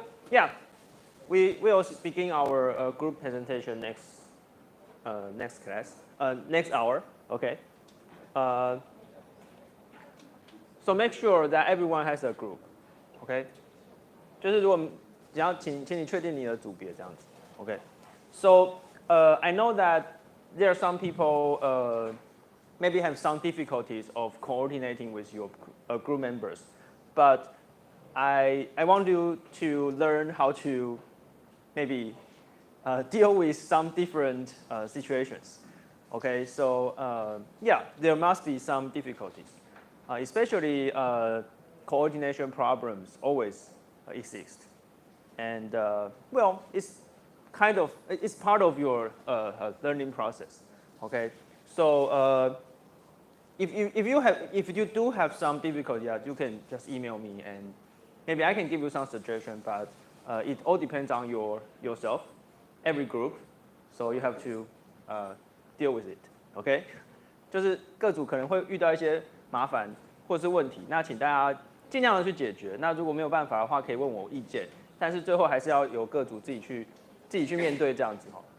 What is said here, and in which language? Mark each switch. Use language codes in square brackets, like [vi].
[en] Yeah, we will begin our group presentation next class, next hour. Okay. So make sure that everyone has a group. Okay. [zh] 就是如果只要请你确定你的组别这样子。 [en] Okay. So I know that there are some people maybe have some difficulties of coordinating with your group members, but I want you to learn how to maybe deal with some different situations. Okay, so yeah, there must be some difficulties, especially coordination problems always exist, and well, it's part of your learning process. Okay, so if you do have some difficulty, you can just email me and maybe I can give you some suggestion, but it all depends on yourself, every group, so you have to deal with it. [zh] Okay， 就是各组可能会遇到一些麻烦或是问题，那请大家尽量的去解决。那如果没有办法的话，可以问我意见，但是最后还是要由各组自己去面对这样子哈。